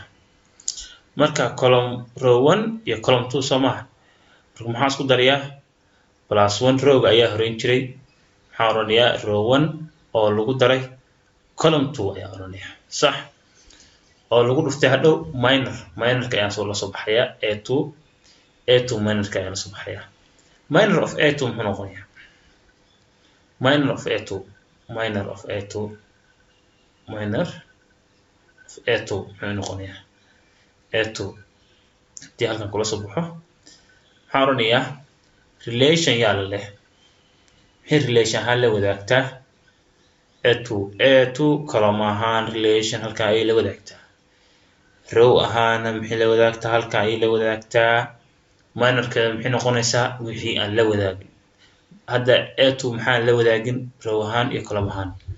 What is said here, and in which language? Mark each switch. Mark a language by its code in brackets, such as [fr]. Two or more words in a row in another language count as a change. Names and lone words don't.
[so] marka column row 1 iyo column 2 soo maaha marka maxaan isku darayaa plus 1 rowga ayaa horeyn jiray waxaan oranayaa row 1 oo lagu daray column 2 ayaa oranayaa sax oo lagu dhuftay hadhow minorka ayaan la soo baxayaa a2 minorka ayaan la soo baxayaa [en] minor of a2 [so] muxuu noqonayaa [en] minor of a2 [so] muxuu noqonayaa a2 hadii halkan kula soo baxo waxaan oranayaa relation yaa la leh maxay relation ahaan la wadaagtaa a2 column ahaan relation halkan ayay la wadaagtaa row ahaana maxay la wadaagtaa halkan ayay la wadaagtaa minorkeeda maxay noqonaysaa wixii aan la wadaagin hadda a2 maxaan la wadaagin row ahaan iyo column ahaan